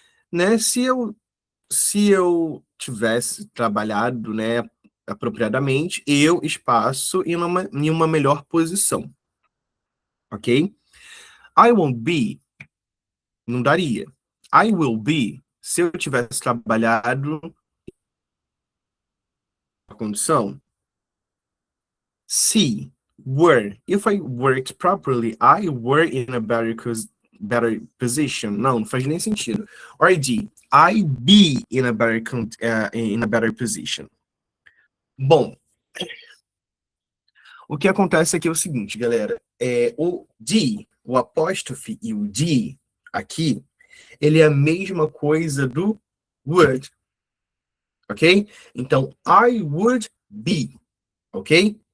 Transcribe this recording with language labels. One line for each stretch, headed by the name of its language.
Portuguese: Né, se eu tivesse trabalhado, né, apropriadamente, eu, espaço, em uma melhor posição, ok?
English: I won't be,
Portuguese: não daria.
English: I will be,
Portuguese: se eu tivesse trabalhado a condição.
English: C, were. If I worked properly, I were in a better position.
Portuguese: Não faz nem sentido.
English: Or D, I be in a better position.
Portuguese: Bom, o que acontece aqui é o seguinte, galera. O D, o apóstrofe e o D aqui, ele é a mesma coisa do would, ok?
English: Então, I would be, ok?